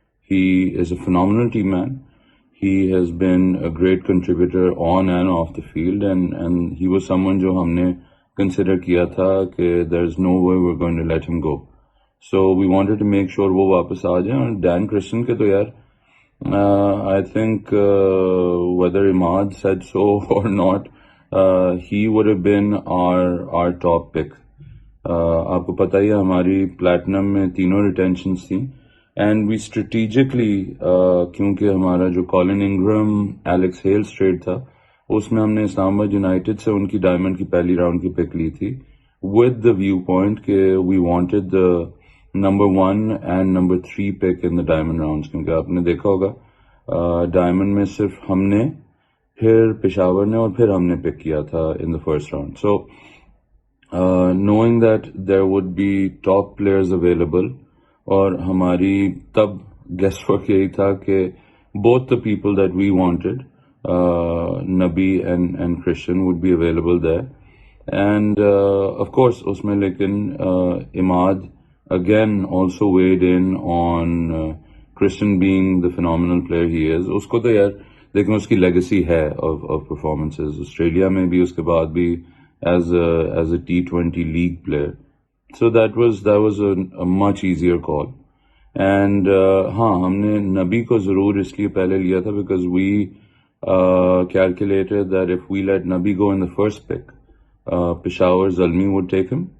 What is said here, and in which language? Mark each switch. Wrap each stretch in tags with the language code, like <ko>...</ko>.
<en>He is a phenomenal team man. He has been a great contributor on and off the field, and he was someone</en> <hi>जो हमने consider किया था कि</hi> <en>there's no way we're going to let him go. So we wanted to make sure</en> <hi>वो वापस आ जाए. और Dan Christian के तो यार,</hi> <en>I think whether Imad said so or not, he would have been our top pick.</en> <hi>आपको पता ही है, हमारी प्लैटिनम में तीनों रिटेंशंस थी, एंड वी स्ट्रेटेजिकली, क्योंकि हमारा जो कॉलिन इंग्रम एलेक्स हेल्स ट्रेड था, उसमें हमने इस्लामाबाद यूनाइटेड से उनकी डायमंड की पहली राउंड की पिक ली थी,</hi> <en>with the viewpoint कि we wanted the number 1 and number 3 pick in the diamond rounds,</en> <hi>क्योंकि आपने देखा होगा डायमंड में सिर्फ हमने, फिर पेशावर ने, और फिर हमने पिक किया था in the first round.</hi> <en>so knowing that there would be top players available,</en> <hi>और हमारी तब गेस्ट वर्क यही था कि</hi> <en>both the people that we wanted, Nabi and Christian, would be available there, and of course उसमें लेकिन Imad again also weighed in on Christian being the phenomenal player he is.</en> <hi>उसको तो यार लेकिन उसकी legacy है of performances, ऑस्ट्रेलिया में भी, उसके बाद भी</hi> <en>as a T20 league player. So that was a much easier call. And</en> <hi>हाँ, हमने नबी को ज़रूर इसलिए पहले लिया था</hi> <en>because we calculated that if we let Nabi go in the first pick, Peshawar Zalmi would take him.</en>